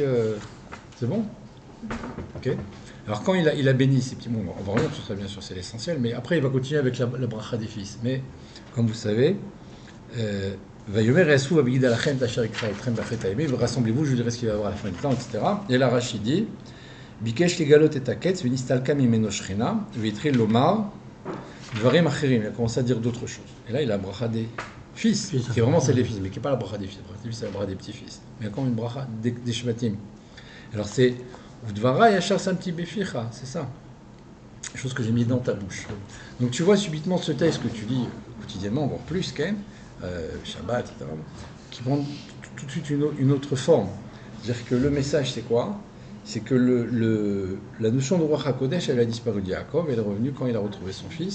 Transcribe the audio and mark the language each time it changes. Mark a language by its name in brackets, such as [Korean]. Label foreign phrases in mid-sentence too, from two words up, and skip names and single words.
[French] C'est bon? Ok. Alors quand il a béni ces petits mots, on va revenir sur ça bien sûr, c'est l'essentiel, mais après il va continuer avec la bracha des fils. Mais, comme vous savez, rassemblez-vous, je vous dirai ce qu'il va y avoir à la fin du temps, etc. Et là, Rachid dit, [Hebrew] ביקש לגלות את הקץ, ונסתלקה ממנו שכינה, והתחיל לומר, דברים אחרים. [French] Il a commencé à dire d'autres choses. Et là, il a la bracha des fils, qui est vraiment celle des fils, mais qui n'est pas la bracha des fils. La bracha des fils, c'est la bracha des petits-fils. Mais il y a quand même une bracha des shvatim. Alors c'est, [Hebrew] ודברי אשר שמתי בפיך, [French] c'est ça. Chose que j'ai mis dans ta bouche. Donc tu vois subitement ce texte que tu lis quotidiennement, voire plus quand même, Shabbat, etc., qui prend tout de suite une autre forme. C'est-à-dire que le message, c'est quoi? C'est que la notion de [Hebrew] רוח הקודש, [French] elle a disparu de Yaakov, elle est revenue quand il a retrouvé son fils.